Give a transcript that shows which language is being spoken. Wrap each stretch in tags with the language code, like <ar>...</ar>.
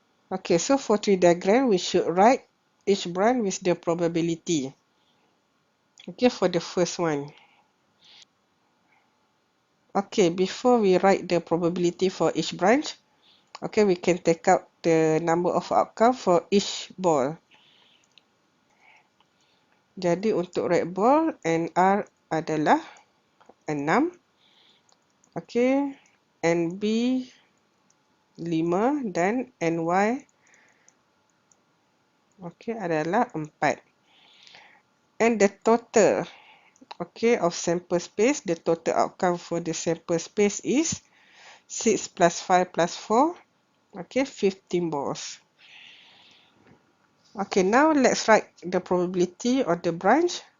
<en>Okay, so for tree diagram, we should write each branch with the probability. Okay, for the first one. Okay, before we write the probability for each branch, okay, we can take out the number of outcome for each ball.</en> <ms>Jadi untuk</ms> <en>red ball,</en> <ms>NR adalah 6. Okay, NB 5 dan NY okay, adalah 4.</ms> <en>And the total okay, of sample space, the total outcome for the sample space is 6 plus 5 plus 4, okay, 15 balls. Okay, now let's write the probability of the branch.</en>